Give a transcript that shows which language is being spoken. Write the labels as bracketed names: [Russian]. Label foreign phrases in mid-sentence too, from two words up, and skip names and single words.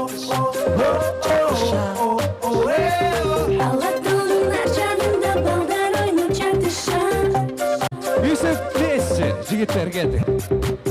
[Kyrgyz] Алатонун ар жагында балдар ойноп жатышат. [Russian] И все вместе, [Kyrgyz] жигиттер, келдик.